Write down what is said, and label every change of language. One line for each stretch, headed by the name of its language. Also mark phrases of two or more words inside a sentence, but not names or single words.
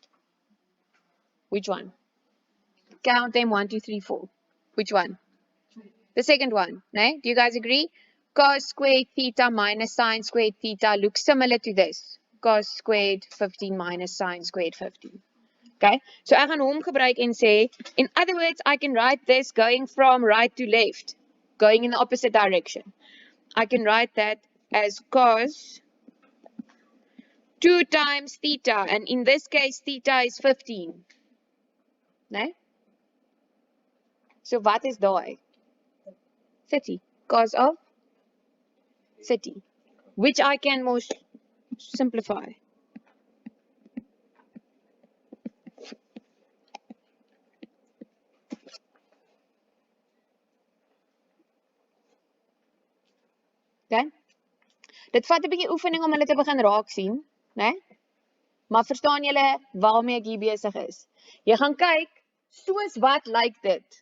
English: Which one? Count them 1, 2, 3, 4. Which one? The second one, né? Do you guys agree? Cos squared theta minus sine squared theta looks similar to this. Cos squared 15 minus sine squared 15.
Afrikaans: Okay, so ek gaan hom gebruik en sê,
English: in other words, I can write this going from right to left, going in the opposite direction. I can write that as cos 2 times theta, and in this case, theta is 15.
Afrikaans: Né? So wat is daai?
English: 30. Cos of 30. Which I can most simplify. Okay?
Afrikaans: Dit vat 'n bietjie oefening om hulle te begin raak sien, né? Maar verstaan julle waarmee ek hier besig is? Jy gaan kyk, soos wat lyk dit?